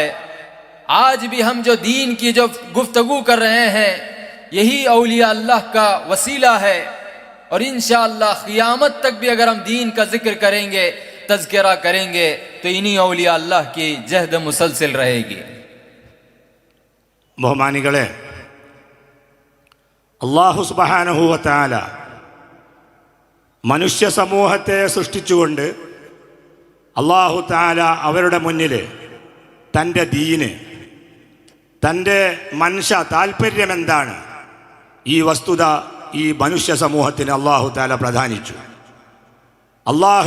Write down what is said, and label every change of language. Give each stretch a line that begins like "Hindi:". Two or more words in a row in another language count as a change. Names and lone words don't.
Urdu: آج بھی ہم جو دین کی جو گفتگو کر رہے ہیں، یہی اولیاء اللہ کا وسیلہ ہے. اور ان شاء اللہ قیامت تک بھی اگر ہم دین کا ذکر کریں گے، تذکرہ کریں گے، تو انہیں اولیاء اللہ کی جہد مسلسل رہے گی.
Malayalam: ബഹുമാനികളെ,
Arabic: الله سبحانه و تعالى
Malayalam: മനുഷ്യ സമൂഹത്തെ സൃഷ്ടിച്ചുകൊണ്ട്
Arabic: الله تعالى
Malayalam: അവരുടെ മുന്നിൽ തൻ്റെ ദീന്, തൻ്റെ മനുഷ്യ താല്പര്യം എന്താണ്, ഈ വസ്തുത ഈ മനുഷ്യ സമൂഹത്തിന്
Arabic: الله تعالى
Malayalam: പ്രദാനിച്ചു.